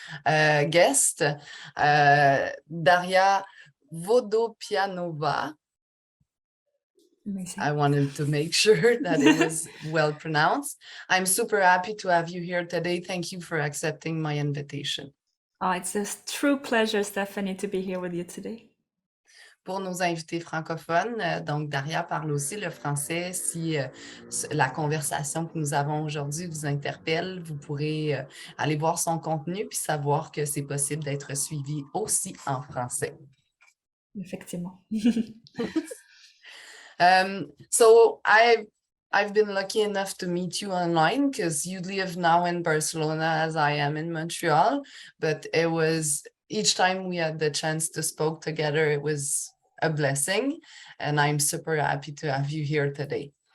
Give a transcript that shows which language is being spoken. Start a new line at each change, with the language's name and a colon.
English: Guest, Daria Vodopianova. Amazing. I wanted to make sure that it was well pronounced. I'm super happy to have you here today. Thank you for accepting my invitation. Oh, it's a true pleasure, Stephanie, to be here with you today.
French: Pour nos invités francophones, donc Daria parle aussi le français. Si la conversation que nous avons aujourd'hui vous interpelle, vous pourrez aller voir son contenu puis savoir que c'est possible d'être suivi aussi en français. Effectivement.
English: So I've been lucky enough to meet you online because you live now in Barcelona as I am in Montreal, but it was each time we had the chance to spoke together, it was a blessing, and I'm super happy to have you here today.